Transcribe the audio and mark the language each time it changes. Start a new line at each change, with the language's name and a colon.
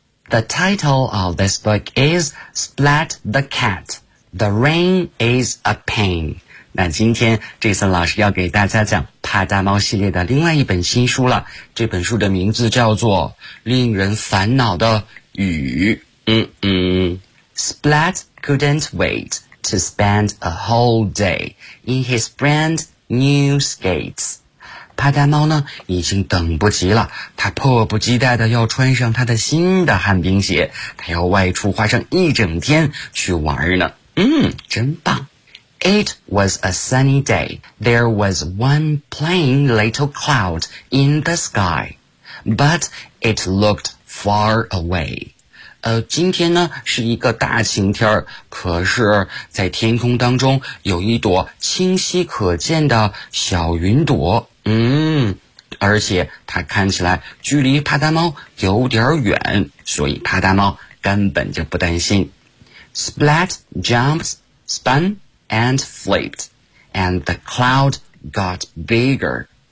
English: The title of this book is Splat the Cat. The rain is a pain.
Chinese: 那今天 Jason 老师要给大家讲啪嗒猫系列的另外一本新书了，这本书的名字叫做《令人烦恼的雨》。
English: Splat couldn't wait to spend a whole day in his brand new skates.
Chinese: 啪嗒猫呢，已经等不及了，他迫不及待的要穿上他的新的旱冰鞋，他要外出花上一整天去玩呢。真棒。
English: It was a sunny day. There was one plain little cloud in the sky, but it looked far away.
Chinese: 今天呢是一个大晴天，可是在天空当中有一朵清晰可见的小云朵。而且它看起来距离啪嗒猫有点远，所以啪嗒猫根本就不担心。
English: Splat jumped, spun,and flipped, and the cloud got bigger.